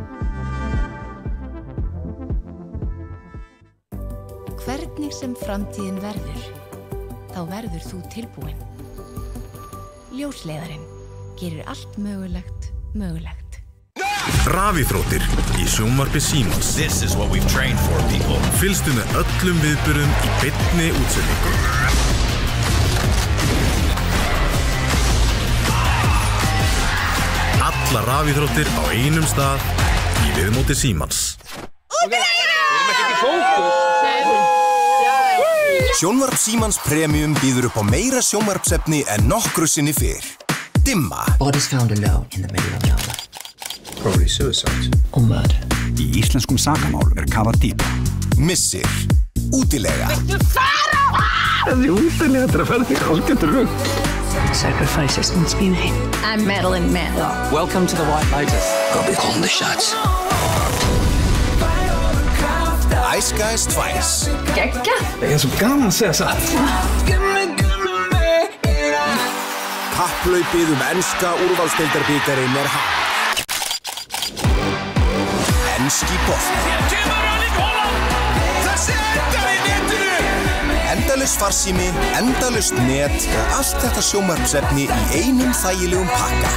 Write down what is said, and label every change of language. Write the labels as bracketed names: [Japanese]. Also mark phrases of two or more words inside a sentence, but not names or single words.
[Icelandic] Hvernig sem framtíðin verður, þá verður þú tilbúin. Ljósleiðarinn gerir allt mögulegt mögulegt. Rafíþróttir í sjónvarpi Símans. [English] This is what we've trained for, people. [Icelandic] Fylgstu með öllum viðburðum í beinni útsendingu. Alla rafíþróttir á einum stað í viðmóti Símans. Sjónvarp Símans Premium býður upp á meira sjónvarpsefni en nokkru sinni fyrr. Dimma. [English] Bodies found alone in the middle of nowhere. Probably suicide. Or murder. [Icelandic] Í íslenskum sakamálum kafað dýpa. Missir. Útilega. Þessi útilega þetta að ferða þig algjörður rugg. [English] Sacrifices must be made. I'm Madeline Mann. Welcome to the White Lotus. I'll be calling the shots. [Icelandic] Ice Guys 2. Gekka. Það er svo gaman að segja satt. Kapphlaupið enska úrvalsdeildarbikarinn er hafið. Enski bolti. Endalaust farsími, endalaust net og allt þetta sjónvarpsefni í einum þægilegum pakka.